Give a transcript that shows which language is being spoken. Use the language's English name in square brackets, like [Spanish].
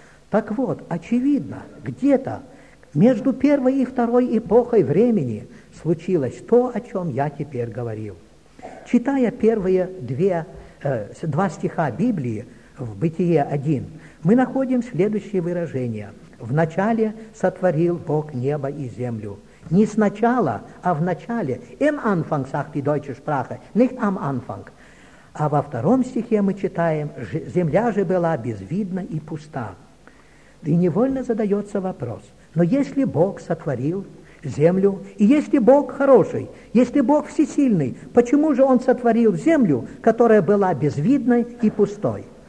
[Russian] Так вот, очевидно, где-то между первой и второй эпохой времени случилось то, о чем я теперь говорил. Читая первые два стиха Библии в Бытие 1, мы находим следующее выражение: «Вначале сотворил Бог небо и землю». Не сначала, а вначале. [German] «Im Anfang», sagt die deutsche Sprache, nicht am Anfang. [Russian] А во втором стихе мы читаем: «Земля же была безвидна и пуста». И невольно задается вопрос: но если Бог сотворил землю, и если Бог хороший, если Бог всесильный, почему же Он сотворил землю, которая была безвидной и пустой?